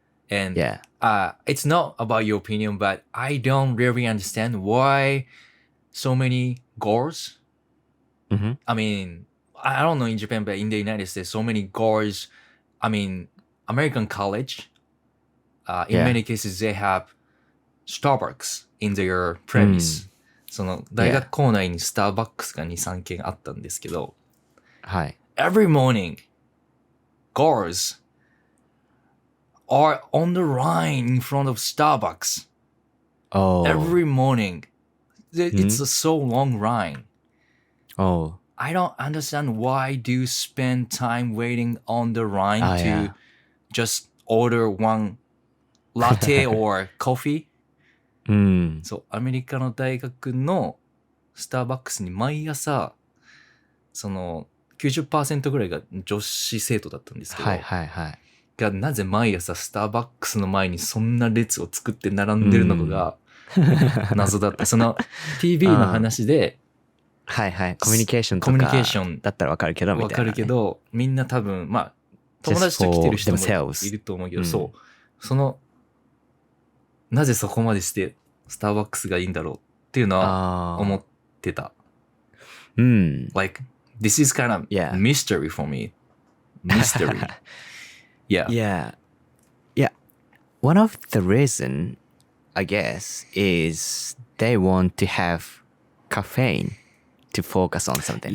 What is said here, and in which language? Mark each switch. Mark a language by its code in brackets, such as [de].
[en] And it's not about your opinion, but I don't really understand why so many girls. I mean, I don't know in Japan, but in the United States, so many girls. I mean, American college. In many cases, they have Starbucks in their premise. [ja] その大学構内にスターバックスが2、3軒あったんですけど、はい。 [en] Every morning, girls are on the line in front of Starbucks. Oh. Every morning. It's a so long line. Oh. I don't understand why do you spend time waiting on the line to just order one latte or coffee? [ja] そう、アメリカの大学のスターバックスに毎朝、その 90% ぐらいが女子生徒だったんですけど、がなぜ毎朝スターバックスの前にそんな列を作って並んでるのかが謎だった。その TV の話で、コミュニケーションとかだったらわかるけどみたいな、ね。わかるけど、みんな多分、まあ、友達と来てる人もいると思うけど、そう。その、なぜそこまでしてスターバックスがいいんだろうっていうのは思ってた。 [en] Like, this is kind of mystery for me. Mystery. Yeah. One of the reason, I guess, is they want to have caffeine to focus on something.